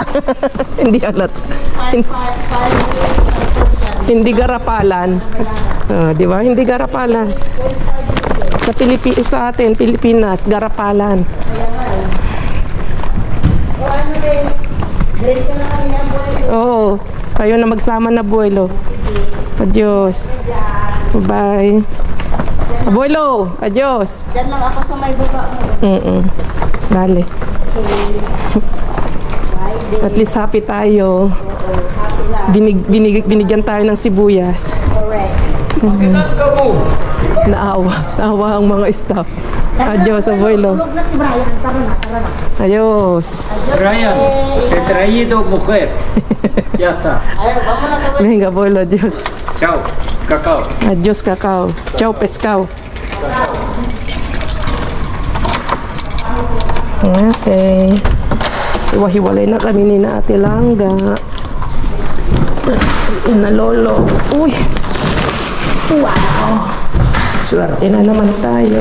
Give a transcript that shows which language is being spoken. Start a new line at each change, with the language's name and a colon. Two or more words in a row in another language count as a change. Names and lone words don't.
Filipino: Hindi halata. Hindi garapalan. Di ba? Hindi garapalan. Sa atin, Pilipinas, garapalan. O ano din, diretso na kami ng buhay. Oo. Kayo na magsama na, abuelo.
Spanish: Adios. Bye. Abuelo, adios.
Filipino: Diyan lang ako sa may baba mo. Dale.
English: At least
Filipino: happy tayo. Binigyan tayo ng sibuyas. Correct. Naawa ang mga staff.
Spanish: Adios, abuelo.
Filipino: Tulog na si Brian. Tara na.
Spanish: Adios. Brian, te he traído mujer. Ya está.
Filipino: Ayaw, vamos na sa
Spanish: Venga, abuelo, adios. Chao. Cacao. Adios, cacao. Ciao, pescao. Okay.
Filipino: Iwahiwalay na kami ni na Ate Langga. Ina lolo. Uy. Wow. Swerte na naman tayo.